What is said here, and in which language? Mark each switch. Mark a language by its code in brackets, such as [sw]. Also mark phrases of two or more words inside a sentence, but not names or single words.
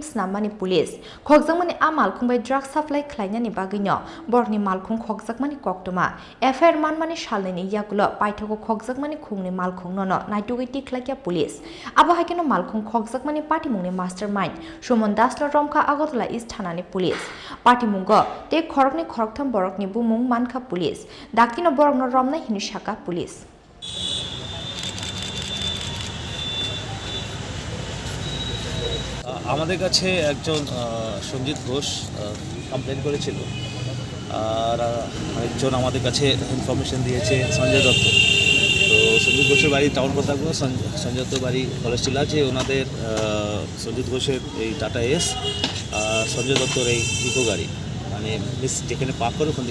[trp] Snamani police Khokjakmani a Malkhung by [en] drug supply [trp] Klainani Bagino Borni Malkhung Khokjakmani Koktoma FIR Manmani Salnwi Yakulo Paithoko Khokjakmani Khungni Malkhungno Naitugwi Tikhlaikha police abo haikino Malkhung Khokjakmani patimungni mastermind Shumon dasno romkha Agartala East Thanani police patimungo te khorokni khoroktham borokni bumung mankha police dakino borokno romna hinishaka police [bn] আমাদের কাছে একজন সঞ্জিত ঘোষ কমপ্লেন করেছিল আর একজন আমাদের কাছে ইনফরমেশন দিয়েছে সঞ্জয় দত্ত তো সঞ্জিত ঘোষের বাড়ি টাউন কথাগুলো সঞ্জয় দত্তর বাড়ি কলেজটিলা যে ওনাদের সঞ্জিত ঘোষের এই টাটা এস আর সঞ্জয় দত্তর এই ইকো গাড়ি মানে যেখানে পার্ক করে ওখান